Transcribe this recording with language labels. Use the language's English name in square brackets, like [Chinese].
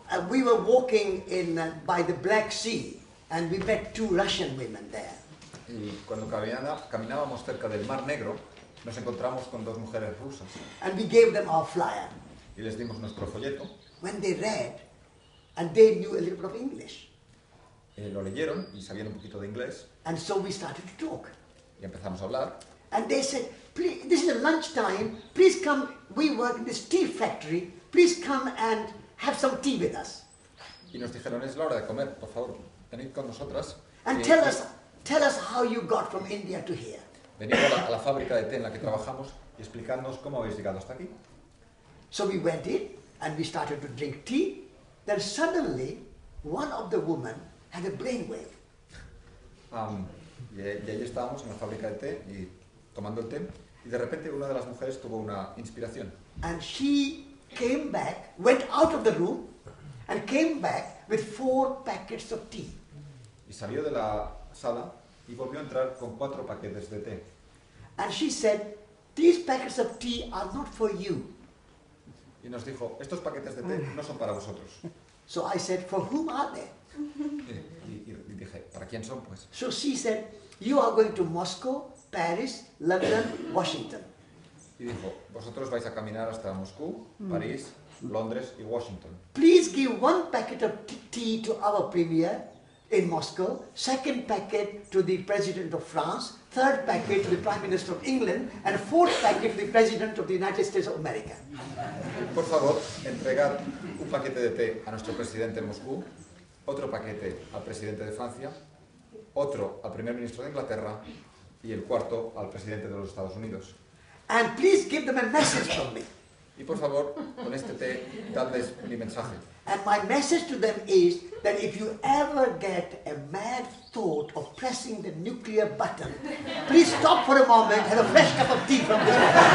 [English] We were walking by the Black Sea and we met two Russian women there. [Spanish] Y cuando caminábamos cerca del Mar Negro, nos encontramos con dos mujeres rusas. [English] And we gave them our flyer. [Spanish] Y les dimos nuestro folleto. [English] When they read, and they knew a little bit of English. [Spanish] Lo leyeron y sabían un poquito de inglés. [English] And so we started to talk. [Spanish] Y empezamos a hablar. [English] And they said, please, this is a lunchtime, please come, we work in this tea factory, please come and have some tea with us. [Spanish] Y nos dijeron, es la hora de comer, por favor, venid con nosotras. [English] And tell us how you got from India to here. [Spanish] Venid a la fábrica de té en la que trabajamos y explicadnos cómo habéis llegado hasta aquí. [English] So we went in and we started to drink tea. Then suddenly, one of the women had a brainwave. [Spanish] Y allí estábamos en la fábrica de té y tomando el té y de repente una de las mujeres tuvo una inspiración. [English] And she came back, went out of the room and came back with 4 packets of tea. [Spanish] Y salió de la sala y volvió a entrar con 4 paquetes de té. [English] And she said, these packets of tea are not for you. [Spanish] Y nos dijo, estos paquetes de té no son para vosotros. [English] So I said, for whom are they? [Spanish] Y dije, ¿para quién son, pues? [English] So she said, you are going to Moscow, Paris, London, Washington. [Spanish] Y dijo, vosotros vais a caminar hasta Moscú, París, Londres y Washington. [English] Please give 1 packet of tea to our premier in Moscow, 2nd packet to the President of France, 3rd packet to the Prime Minister of England, and 4th packet to the President of the United States of America. [Spanish] Por favor, entregad un paquete de té a nuestro presidente en Moscú, otro paquete al presidente de Francia, otro al primer ministro de Inglaterra y el cuarto al presidente de los Estados Unidos. [English] And please give them a message from me. [Spanish] Y por favor, con este té, dadles mi mensaje. [English] And my message to them is that if you ever get a mad thought of pressing the nuclear button, please stop for a moment, have a fresh cup of tea from this man.